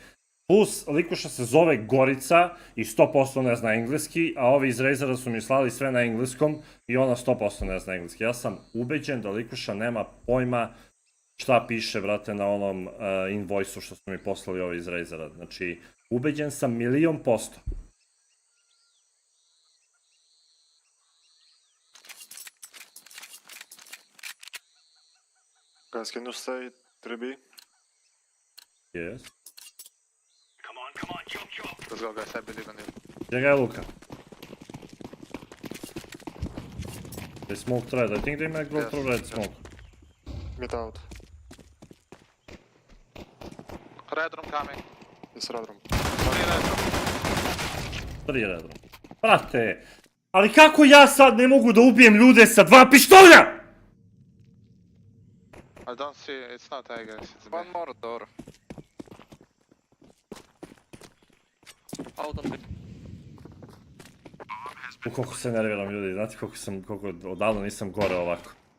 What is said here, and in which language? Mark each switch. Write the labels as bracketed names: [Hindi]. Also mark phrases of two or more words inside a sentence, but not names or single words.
[Serbian] Plus, likuša se zove Gorica i 100% ne zna engleski, a ovi iz Razera su mi slali sve na engleskom i ona 100% ne zna engleski. Ja sam ubeđen da likuša nema pojma šta piše, brate, na onom invoice-u što su mi poslali ovi iz Razera. Znači, ubeđen sam 1.000%. [English] Guys, can you stay 3B? Yes. Come on, chop chop. Let's go, guys, I believe in you. [Serbian] Gdje ga je Luka? [English] They smoked red, I think they might go through red smoke. Mid out. Red room coming. It's red room. 3 red room. [Serbian] Brate, ali kako ja sad ne mogu da ubijem ljude sa 2 pištolja? [English] I don't see, it's not A, guys, it's B. One more door. Out on B. [Serbian] Koliko se nerviram ljudi, znate koliko odavno nisam gore ovako.